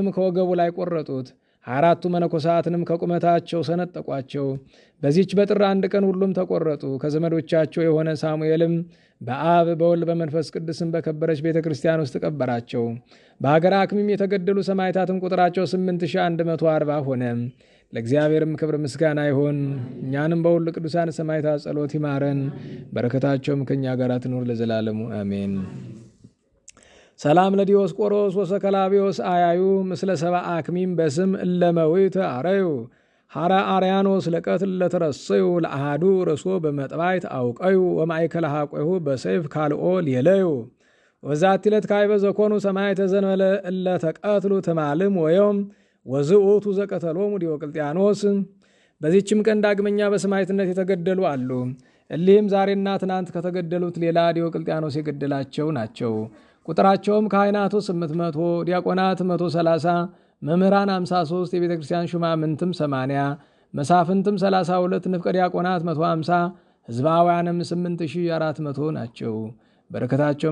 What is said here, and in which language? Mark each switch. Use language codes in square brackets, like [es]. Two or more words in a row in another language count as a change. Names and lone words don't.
[am] ከወገቡ ላይ ቆረጡት። 24ቱ መነኮሳትንም ከቁመታቸው ሰነጠቋቸው። በዚች በጥር 1 ቀን ሁሉም ተቆረጡ። ከዘመዶቻቸው የሆነ ሳሙኤልም በአብ በወልድ በመንፈስ ቅዱስም በከበረች ቤተ ክርስቲያን ውስጥ ቀበራቸው። በሀገር አክሚም የተገደሉ ሰማዕታትም ቁጥራቸው 8140 ሆነ። ለእግዚአብሔርም ክብር ምስጋና ይሁን። እኛንም በሁሉ ቅዱሳን ሰማዕታት ጸሎት ይማረን፣ በረከታቸውም ከእኛ ጋር ትኑር ለዘላለሙ አሜን። [gez] ሰላም ለዲዮስቆሮስ ወሰከላቢዎስ አያዩ ምስለ ሰብአ አክሚም በስም እለመዊት አረዩ ሐራ አርያኖስ ለቀትል ለተረሰዩ ለአሃዱ ርሶ በመጥባይት አውቀዩ ወማእከለ ሐቆሁ በሰይፍ ካልኦ ሌለዩ ወዛቲ ዕለት ካዕበ ዘኮኑ ሰማዕተ ዘእንበለ እለ ተቀትሉ ትማልም ወዮም ወዝኡቱ ዘቀተሎሙ ዲዮቅልጥያኖስ። [am] በዚህችም ቀን ዳግመኛ በሰማዕትነት የተገደሉ አሉ። እሊህም ዛሬና ትናንት ከተገደሉት ሌላ ዲዮቅልጥያኖስ የገደላቸው ናቸው። ቁጥራቸውም ካህናቱ 800፣ ዲያቆናት 130፣ መምህራን 53፣ የቤተ ክርስቲያን ሹማምንትም 80፣ መሳፍንትም 32፣ ንፍቀ ዲያቆናት 150፣ ሕዝባውያንም 8400 ናቸው። በረከታቸውም